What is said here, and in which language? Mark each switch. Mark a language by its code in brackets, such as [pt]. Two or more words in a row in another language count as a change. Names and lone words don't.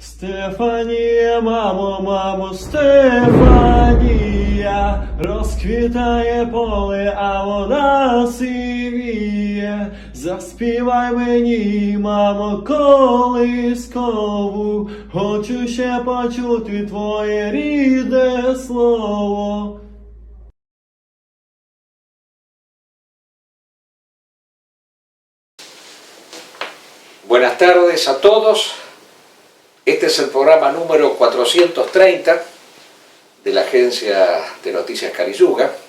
[uk] Стефанія, мамо, мамо, Стефанія, розквітає поле, а вона сивіє. Заспівай мені, мамо, колискову, хочу ще почути твоє рідне слово. [es] Buenas tardes a todos. Este es el programa número 430 de la agencia de noticias Cariyuga.